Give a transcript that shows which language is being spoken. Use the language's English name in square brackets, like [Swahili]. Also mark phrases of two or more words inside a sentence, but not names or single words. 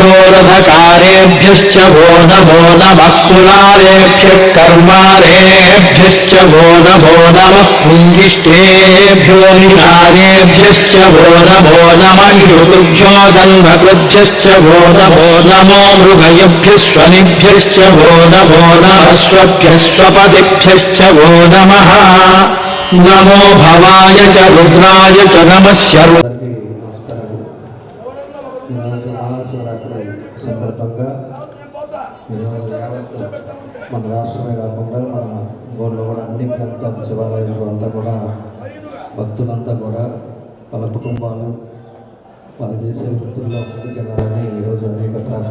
[Sanskrit] रथकारेभ्यश्च भो नमो नमः कुलारेभ्यः कर्मारेभ्यश्च भो नमो नमः पुङ्गिष्टेभ्यो निषादेभ्यश्च भो नमो नमः ऋतुभ्यो दन्भकृभ्यश्च भो नमो नमो मृगयभ्यः स्वनिभ्यश्च भो नमो नमः स्वभ्यः स्वपतिभ्यश्च भो नमः। नमो भवाय च रुद्राय च नमः [Telugu] మన రాష్ట్రమే కాకుండా మన ఊళ్ళో కూడా అన్ని ప్రాంతాల శివాలయాలు అంతా కూడా భక్తులంతా కూడా వాళ్ళ కుటుంబాలు వాళ్ళు చేసే వృత్తుల్లో ముందుకెళ్ళాలని ఈరోజు అనేక ప్రాంతాలు